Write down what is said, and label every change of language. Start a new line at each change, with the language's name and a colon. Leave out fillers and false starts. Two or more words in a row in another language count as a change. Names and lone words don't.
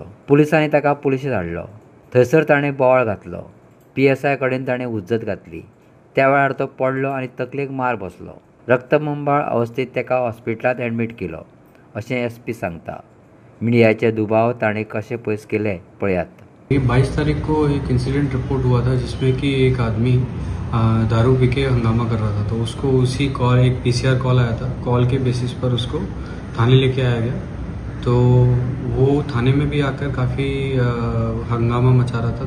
Konkani: पुलिसांनी ताका पुलिशेंत हाडलो. थंयसर ताणें बोवाळ घातलो. PSI कडेन ताणें उज्जत घातली. त्या वेळार तो पडलो आनी तकलेक मार बसलो. रक्तबंबाळ अवस्थेत ताका हॉस्पिटलांत एडमीट केलो अशें SP सांगता. मिडियाचे दुबाव ताणें कशें पयस केले पळयात.
Hindi: 22 तारीख को एक
English: incident report
Hindi: हुआ था जिसमें कि एक आदमी दारू पी के हंगामा कर रहा था, तो उसको उसी कॉल एक PCR कॉल आया था. कॉल के बेसिस पर उसको थाने लेके आया गया. तो वो थाने में भी आकर काफ़ी हंगामा मचा रहा था.